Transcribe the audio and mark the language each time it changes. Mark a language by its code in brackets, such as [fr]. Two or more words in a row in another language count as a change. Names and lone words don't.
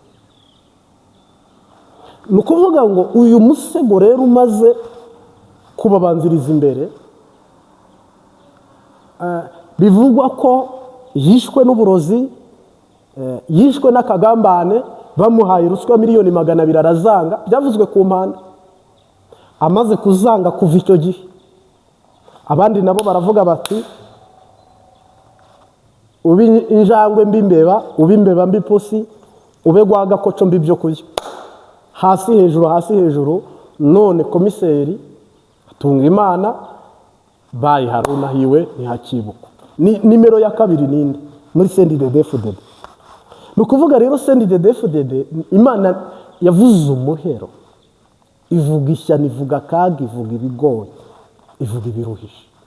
[rn] Ni ukuvuga ngo uyu musego rero umaze kubabanziriza imbere, bivugwa ko yishwe n'uburozi, yishwe n'akagambane, bamuhaye ruswa miliyoni 200 arazanga. Byavuzwe ku mpande. Amaze kuzanga kuva icyo gihe, abandi nabo baravuga bati ubi injangwe mbimbeba, ubimbeba mbipusi, ube gwagakoco mbibyo kurya. Hasi hejuru, hasi hejuru. None komiseri Hatungimana bayi Haruna hiwe ntihakibuka. Nimero ya kabiri ninde muri CNDD-FDD. Nukuvuga rero CNDD-FDD Imana yavuze umuhero, ivuga ishyano, ivuga kaga, ivuga ibigoye, ivuga ibiruhisha.